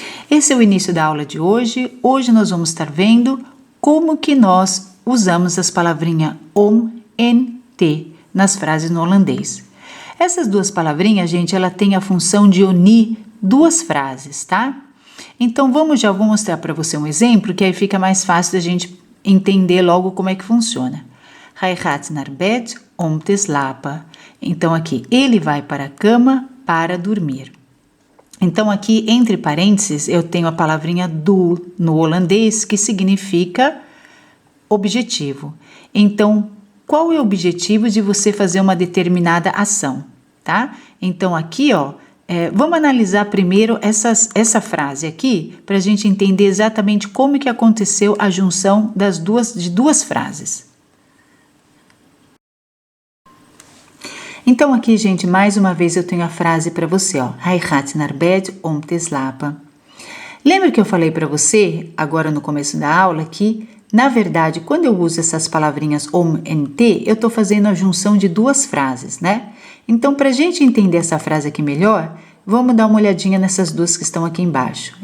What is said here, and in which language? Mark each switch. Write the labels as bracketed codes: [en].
[pt] Esse é o início da aula de hoje. Hoje nós vamos estar vendo como que nós usamos as palavrinhas om en te nas frases no holandês. Essas duas palavrinhas, gente, ela tem a função de unir duas frases, tá? Então, já vou mostrar para você um exemplo, que aí fica mais fácil da gente entender logo como é que funciona. [nl] Hij gaat naar bed om te slapen. [pt] Então, aqui, ele vai para a cama para dormir. Então, aqui, entre parênteses, eu tenho a palavrinha doel no holandês, que significa objetivo. Então, qual é o objetivo de você fazer uma determinada ação, tá? Então aqui, ó, vamos analisar primeiro essa frase aqui, para a gente entender exatamente como que aconteceu a junção de duas frases. Então aqui, gente, mais uma vez eu tenho a frase para você, ó. [nl] Hij gaat naar bed om te slapen. [pt] Lembra que eu falei para você, agora no começo da aula, que na verdade, quando eu uso essas palavrinhas om en te, eu estou fazendo a junção de duas frases, né? Então, para a gente entender essa frase aqui melhor, vamos dar uma olhadinha nessas duas que estão aqui embaixo.